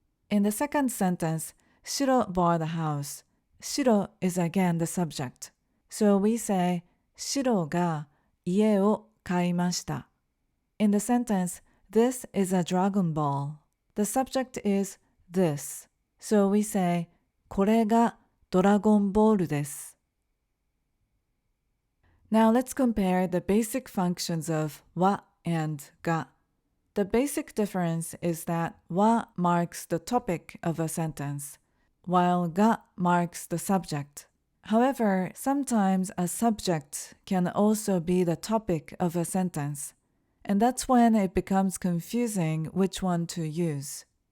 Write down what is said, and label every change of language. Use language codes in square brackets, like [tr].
[en] In the second sentence, Shiro bought a house. Shiro is again the subject. So we say, [ja] Shiro ga ie o kaimashita. [en] In the sentence, this is a Dragon Ball. The subject is this. So we say, [ja] これがドラゴンボールです。 [en] Now let's compare the basic functions of wa and ga. The basic difference is that wa marks the topic of a sentence, while ga marks the subject. However, sometimes a subject can also be the topic of a sentence, and that's when it becomes confusing which one to use.